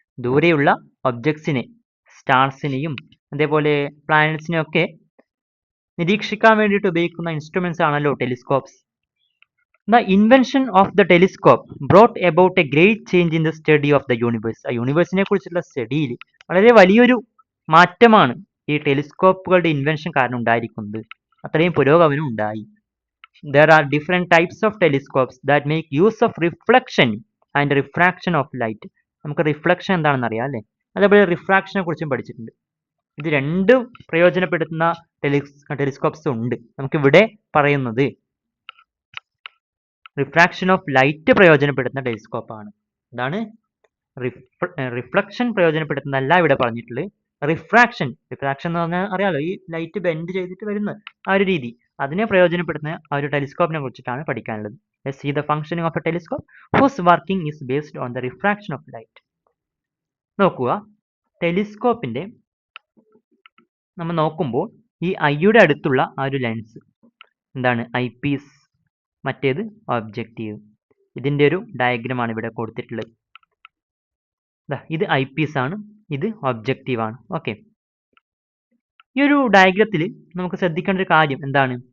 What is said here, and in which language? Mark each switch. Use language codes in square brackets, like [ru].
[ml] ദൂരെയുള്ള ഒബ്ജക്ട്സിനെ, സ്റ്റാർസിനെയും അതേപോലെ പ്ലാനറ്റ്സിനെയും ഒക്കെ നിരീക്ഷിക്കാൻ വേണ്ടിയിട്ട് ഉപയോഗിക്കുന്ന ഇൻസ്ട്രുമെന്റ്സ് ആണല്ലോ ടെലിസ്കോപ്സ്. [en] The invention of the telescope brought about a great change in the study of the universe. [ml] ആ യൂണിവേഴ്സിനെ കുറിച്ചുള്ള സ്റ്റഡിയിൽ വളരെ വലിയൊരു മാറ്റമാണ് ഈ ടെലിസ്കോപ്പുകളുടെ ഇൻവെൻഷൻ കാരണം ഉണ്ടായിരിക്കുന്നത്. അത്രയും പുരോഗമനം ഉണ്ടായി. [en] There are different types of telescopes that make use of reflection and refraction of light. [ml] നമുക്ക് റിഫ്ലക്ഷൻ എന്താണെന്ന് അറിയാം അല്ലേ? അതേപോലെ റിഫ്രാക്ഷനെ കുറിച്ചും പഠിച്ചിട്ടുണ്ട്. ഇത് രണ്ടും പ്രയോജനപ്പെടുത്തുന്ന ടെലിസ്കോപ്സ് ഉണ്ട്. നമുക്കിവിടെ പറയുന്നത് റിഫ്രാക്ഷൻ ഓഫ് ലൈറ്റ് പ്രയോജനപ്പെടുത്തുന്ന ടെലിസ്കോപ്പാണ്. അതാണ് റിഫ്ലക്ഷൻ പ്രയോജനപ്പെടുത്തുന്നതല്ല ഇവിടെ പറഞ്ഞിട്ടുള്ളത്. റിഫ്രാക്ഷൻ എന്ന് പറഞ്ഞാൽ അറിയാലോ, ഈ ലൈറ്റ് ബെൻഡ് ചെയ്തിട്ട് വരുന്ന ആ ഒരു രീതി, അതിനെ പ്രയോജനപ്പെടുത്തുന്ന ആ ഒരു ടെലിസ്കോപ്പിനെ കുറിച്ചിട്ടാണ് പഠിക്കാനുള്ളത്. [en] Let's see the functioning of a telescope whose working is based on the refraction of light. [ml] നോക്കുക, ടെലിസ്കോപ്പിന്റെ നമ്മൾ നോക്കുമ്പോൾ ഈ ഐയുടെ അടുത്തുള്ള ആ ഒരു ലെൻസ് എന്താണ്? ഐ പീസ്, മറ്റേത് ഒബ്ജക്റ്റീവ്. ഇതിന്റെ ഒരു ഡയഗ്രമാണ് ഇവിടെ കൊടുത്തിട്ടുള്ളത്. ഇത് ഐ പീസ് ആണ്, ഇത് ഒബ്ജക്റ്റീവ് ആണ്. ഓക്കെ, ഈ ഒരു ഡയഗ്രത്തിൽ നമുക്ക് ശ്രദ്ധിക്കേണ്ട ഒരു കാര്യം എന്താണ്?